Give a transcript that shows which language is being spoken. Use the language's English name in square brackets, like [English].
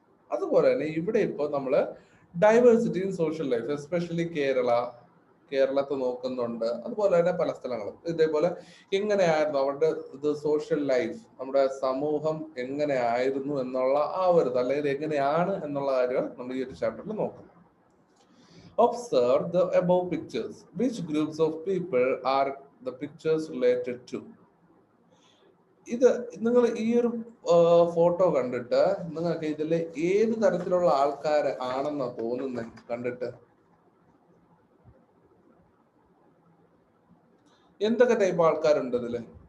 [Malayalam] അതുപോലെ തന്നെ ഇവിടെ ഇപ്പോൾ നമ്മൾ diversity in social life, especially കേരളത്തെ നോക്കുന്നുണ്ട്. അതുപോലെ തന്നെ പല സ്ഥലങ്ങളും ഇതേപോലെ എങ്ങനെയായിരുന്നു അവരുടെ ഇത് സോഷ്യൽ ലൈഫ്, നമ്മുടെ സമൂഹം എങ്ങനെയായിരുന്നു എന്നുള്ള ആ ഒരു, അല്ലെങ്കിൽ എങ്ങനെയാണ് എന്നുള്ള കാര്യം നമ്മൾ ഈ ഒരു ചാപ്റ്ററിൽ നോക്കുന്നു. [English] Observe the above pictures. Which groups of people are the pictures related to? [Malayalam] ഇത് നിങ്ങൾ ഈ ഒരു ഫോട്ടോ കണ്ടിട്ട് നിങ്ങൾക്ക് ഇതിൽ ഏത് തരത്തിലുള്ള ആൾക്കാർ ആണെന്നാ തോന്നുന്നത്? കണ്ടിട്ട് എന്തൊക്കെ ടൈപ്പ് ആൾക്കാരുണ്ട് ഇതില്?